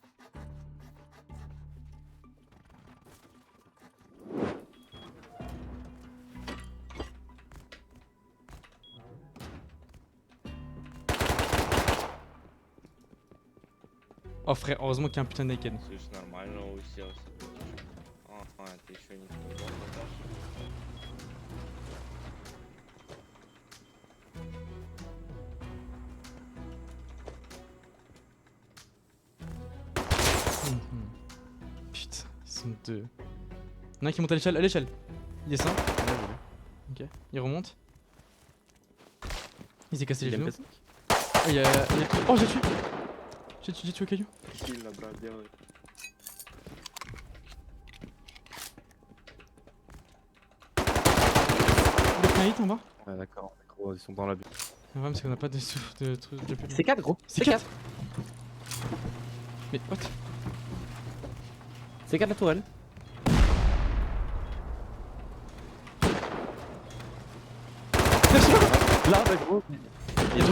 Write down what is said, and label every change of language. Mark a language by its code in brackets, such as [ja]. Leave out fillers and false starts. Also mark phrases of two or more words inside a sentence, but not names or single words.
[fr] Oh frère, heureusement qu'il y a un putain de naked. [ru] Слышь, нормально уселся. Ага, ты еще не сказал, Наташа? [fr] Putain, ils sont deux. Il y en a un qui monte à l'échelle, Il descend. Ok, il remonte. Il s'est cassé les genoux. Oh, il y a Oh, j'ai tué. J'ai tué Caillou. [ru] Сильно, брат, делай. [fr] Il a pris un hit en bas. Ouais d'accord, gros, ils sont dans la bulle. Le problème c'est qu'on a pas de trucs de plus. C'est 4 gros. C'est 4. Mais what? C'est 4 la tourelle. Là, bah gros. Il y a